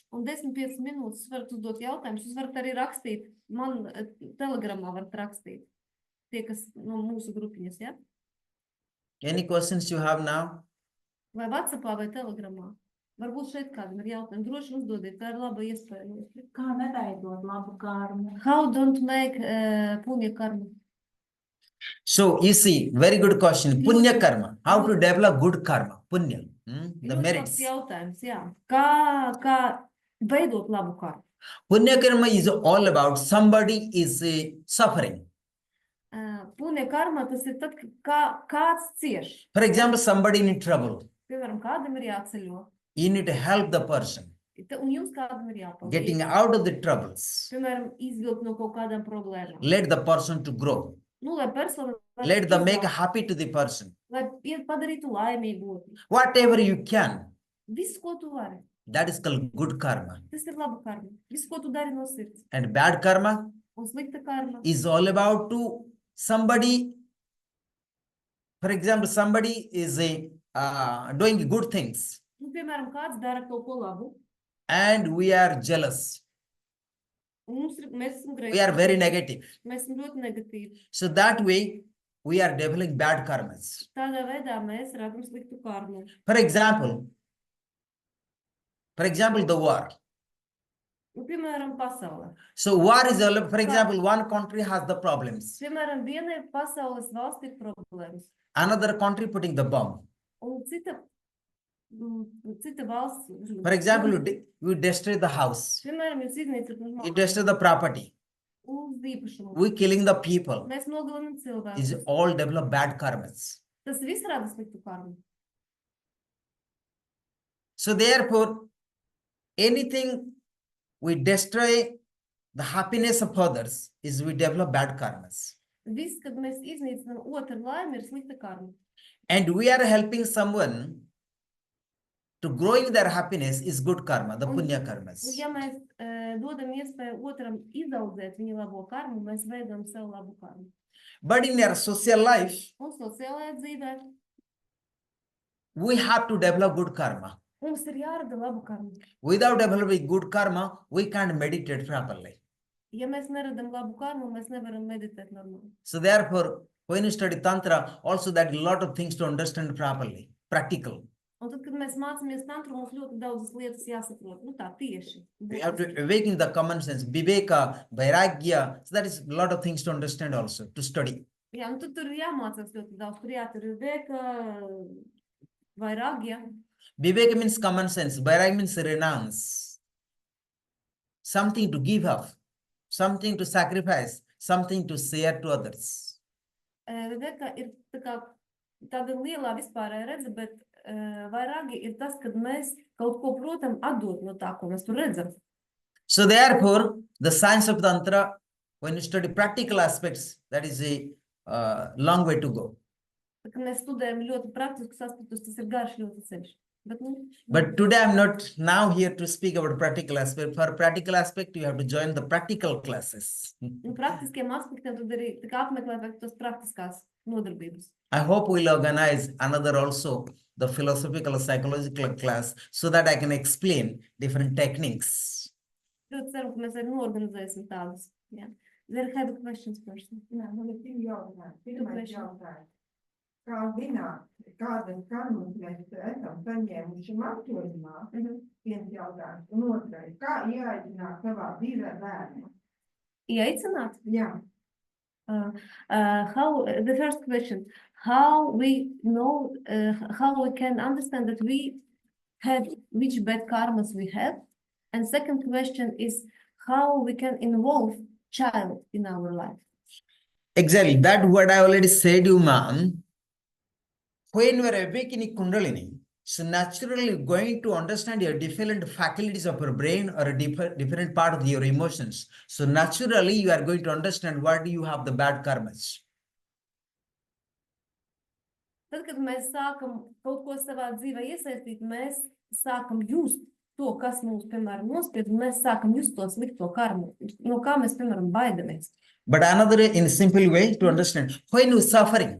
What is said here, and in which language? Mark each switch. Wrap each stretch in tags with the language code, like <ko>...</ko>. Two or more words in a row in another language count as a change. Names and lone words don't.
<lv>Un 10-15 minūtes jūs varat uzdot jautājumus. Jūs varat arī rakstīt. Man telegramā varat rakstīt. Tie, kas no mūsu grupiņas, ja?</lv> <en>Any questions you have now?</en> <lv>Vai WhatsAppā vai telegramā. Varbūt šeit kādam ir jautājumi. Droši uzdodiet, tā ir laba iespēja. Kā neveidot labu karmu?</lv> <en>How don't make</en> <sa>punya karma?</sa> <en>So you see, very good question.</en> <sa>Punya karma.</sa> <en>How to develop good karma? Punya. The</en> <lv>Ļoti</lv> <en>merits.</en> <lv>labs jautājums, jā. Kā veidot labu karmu?</lv> <sa>Punya karma</sa> <en>is all about somebody is suffering.</en> <sa>Punya karma</sa> <lv>tas ir tad, kā kāds cieš.</lv> <en>For example, somebody in trouble.</en> <lv>Piemēram, kādam ir jāceļo.</lv> <en>You need to help the person</en> <lv>Un jums kādam ir jāpalīdz.</lv> <en>getting out of the troubles.</en> <lv>Piemēram, izvilkt no kaut kādām problēmām.</lv> <en>Let the person to grow.</en> <lv>Lai persona</lv> <en>Let them make happy to the person.</en> <lv>lai padarītu laimīgu.</lv> <en>Whatever you can.</en> <lv>Viss, ko tu vari.</lv> <en>That is called good karma.</en> <lv>Tas ir laba karma. Viss, ko tu dari no sirds.</lv> <en>And bad karma</en> <lv>Un slikta karma.</lv> <en>is all about to somebody. For example, somebody is doing good things</en> <lv>Piemēram, kāds dara kaut ko labu.</lv> <en>and we are jealous.</en> <lv>Un mēs esam greiti.</lv> <en>We are very negative.</en> <lv>Mēs esam ļoti negatīvi.</lv> <en>So that way we are developing bad karmas.</en> <lv>Tādā veidā mēs radam sliktu karmu.</lv> <en>For example, the war.</en> <lv>Piemēram, pasaulē.</lv> <en>So war is all, for example, one country has the problems.</en> <lv>Piemēram, vienai pasaules valsts ir problēmas.</lv> <en>Another country putting the bomb.</en> <lv>Un cita valsts.</lv> <en>For example, you destroy the house.</en> <lv>Piemēram, jūs iznīcat</lv> <en>You destroy the property.</en> <lv>uz īpašumu.</lv> <en>we're killing the people.</en> <lv>Mēs nogalinām</lv> <en>Is</en> <lv>cilvēkus.</lv> <en>all develop bad karmas.</en> <lv>Tas viss rada sliktu karmu.</lv> <en>So therefore, anything we destroy the happiness of others is we develop bad karmas.</en> <lv>Viss, kad mēs iznīcinām otru laimi, ir slikta karma.</lv> <en>And we are helping someone to growing their happiness is good karma, the punya</en> <lv>Un</lv> <en>karmas.</en> <lv>ja mēs dodam iespēju otram izaudzēt viņa labo karmu, mēs veidojam sev labu karmu.</lv> <en>But in our social life,</en> <lv>Un sociālajā dzīvē</lv> <en>we have to develop good karma.</en> <lv>mums ir jārada labu karmu.</lv> <en>Without developing good karma, we can't meditate properly.</en> <lv>Ja mēs neradam labu karmu, mēs nevaram meditēt normāli.</lv> <en>So therefore, when you study Tantra, also that a lot of things to understand properly, practical.</en> <lv>Un tad, kad mēs mācāmies tantru, mums ļoti daudzas lietas jāsaprot. Nu tā tieši.</lv> <en>We have to awaken the common sense,</en> <sa>viveka, vairagya.</sa> <en>So that is a lot of things to understand also, to study.</en> <lv>Jā, nu tad tur ir jāmācās ļoti daudz. Tur jātur ir</lv> <sa>veka, vairagya.</sa> <en>Viveka means common sense, vairagya means renounce. Something to give up, something to sacrifice, something to share to others.</en> <lv>Veka ir tā kā tāda lielā vispārēja redze, bet vairāgi ir tas, kad mēs kaut ko, protam, atdot no tā, ko mēs tur redzam.</lv> <en>So therefore, the science of Tantra, when you study practical aspects, that is a long way to go.</en> <lv>Tā kā mēs studējam ļoti praktiskus aspektus, tas ir garš ļoti ceļš.</lv> <en>But today I'm not now here to speak about practical aspect. For practical aspect, you have to join the practical classes.</en> <lv>Un praktiskiem aspektiem tad arī tā kā apmeklēt tos praktiskās nodarbības.</lv> <en>I hope we'll organize another also, the philosophical psychological class, so that I can explain different techniques.</en> <lv>Ļoti ceru, ka mēs arī norganizēsim tādas.</lv> <en>Yeah. There have questions first.</en> <lv>Jā, man ir divi jautājumi. Pirmais jautājums. Kā zināt, kādas karmas mēs esam saņēmuši mantojumā? Viens jautājums. Un otrais, kā ieaicināt savā dzīvē bērnu? Ieaicināt? Jā.</lv> <en>The first question, how we know, how we can understand that we have, which bad karmas we have? And second question is how we can involve child in our life. Exactly, that what I already said you, ma'am. When you are awakening Kundalini, so naturally you're going to understand your different faculties of your brain or a different part of your emotions. So naturally you are going to understand what you have the bad karmas.</en> <lv>Tad, kad mēs sākam kaut ko savā dzīvē iesaistīt, mēs sākam just to, kas mums, piemēram, nospied, un mēs sākam just to slikto karmu, no kā mēs, piemēram, baidamies.</lv> <en>But another in a simple way to understand, when you're suffering,</en>